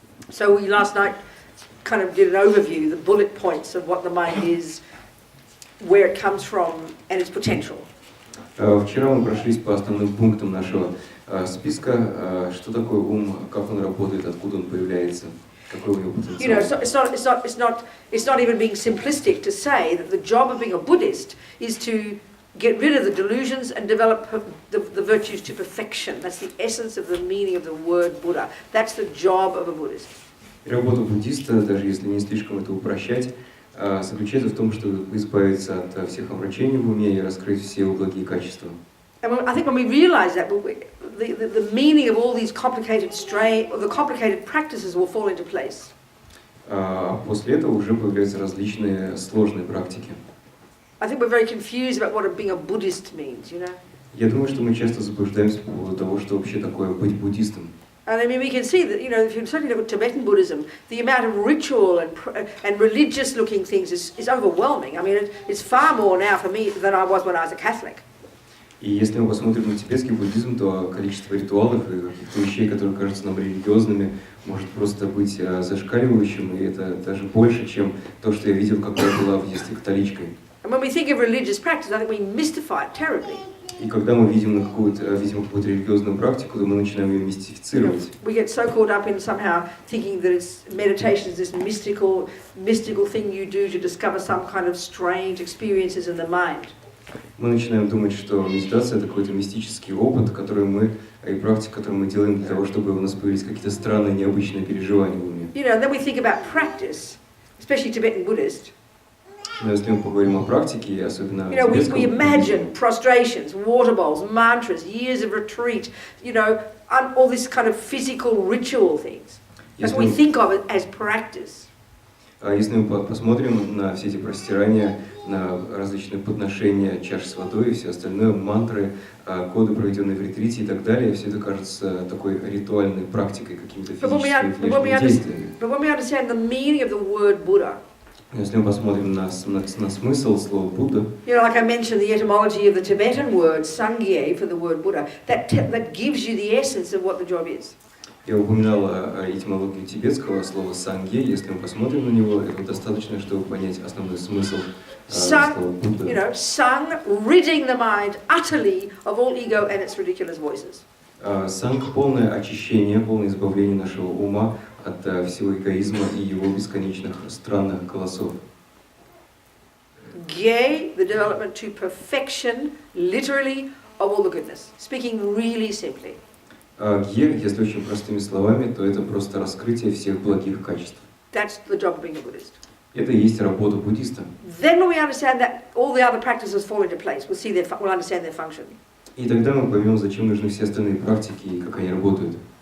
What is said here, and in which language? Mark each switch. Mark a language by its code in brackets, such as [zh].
[en] So we last night kind of did an overview, the bullet points of what the mind is, where it comes from, and its potential. [ru] Вчера мы прошлись по основным пунктам нашего списка, что такое ум, как он работает, откуда он появляется, какой у него потенциал. [en] You know, it's not even being simplistic to say that the job of being a Buddhist is to get rid of the delusions and develop the virtues to perfection. That's the essence of the meaning of the word Buddha. That's the job of a Buddhist. [ru] И работа буддиста, даже если не слишком это упрощать, заключается в том, чтобы избавиться от всех омрачений в уме и раскрыть все его благие качества. [en] And I think when we realize that, the meaning of all these complicated practices will fall into place. [ru] После этого уже появляются различные сложные практики. [en] I think we're very confused about what being a Buddhist means, you know. [ru] Я думаю, что мы часто заблуждаемся по поводу того, что вообще такое быть буддистом. [en] And I mean, we can see that, you know, if you certainly look at Tibetan Buddhism, the amount of ritual and religious-looking things is overwhelming. I mean, it's far more now for me than I was when I was a Catholic. [ru] И если мы посмотрим на тибетский буддизм, то количество ритуалов и каких-то вещей, которые кажутся нам религиозными, может просто быть зашкаливающим, и это даже больше, чем то, что я видел, когда я была в детстве католичкой. [en] And when we think of religious practice, I think we mystify it terribly. [ru] И когда мы видим какую-то религиозную практику, то мы начинаем ее мистифицировать. [en] We get so caught up in somehow thinking that meditation is this mystical thing you do to discover some kind of strange experiences in the mind. [ru] Мы начинаем думать, что медитация — это какой-то мистический опыт, который мы, и практика, которую мы делаем для того, чтобы у нас появились какие-то странные, необычные переживания в уме. [en] You know, and then we think about practice, especially Tibetan Buddhist. [ru] Но если мы поговорим о практике, особенно [en] you know, we imagine prostrations, water bowls, mantras, years of retreat, you know, all this kind of physical ritual things. That's what we think of it as practice. [ru] Если мы посмотрим на все эти простирания, на различные подношения, чаш с водой и все остальное, мантры, годы, проведенные в ретрите и так далее, все это кажется такой ритуальной практикой, какими-то физическими внешними действиями. [en] But when we understand the meaning of the word Buddha, [ru] если мы посмотрим на смысл слова Будда, [en] you know, like I mentioned, the etymology of the Tibetan word Sangye for the word Buddha, that gives you the essence of what the job is. [ru] Я упоминала этимологию тибетского слова «сангье». Если мы посмотрим на него, этого достаточно, чтобы понять основной смысл слова Будда. [en] You know, sang, ridding the mind utterly of all ego and its ridiculous voices. [ru] Санг — полное очищение, полное избавление нашего ума от всего эгоизма и его бесконечных странных голосов. [en] Gye, the development to perfection, literally, of all the goodness. Speaking really simply. [ru] Гье, если очень простыми словами, то это просто раскрытие всех благих качеств. [en] That's the job of being a Buddhist. [ru] Это и есть работа буддиста. [en] Then when we understand that, all the other practices fall into place. We'll understand their function. [ru] И тогда мы поймем, зачем нужны все остальные практики и как они работают.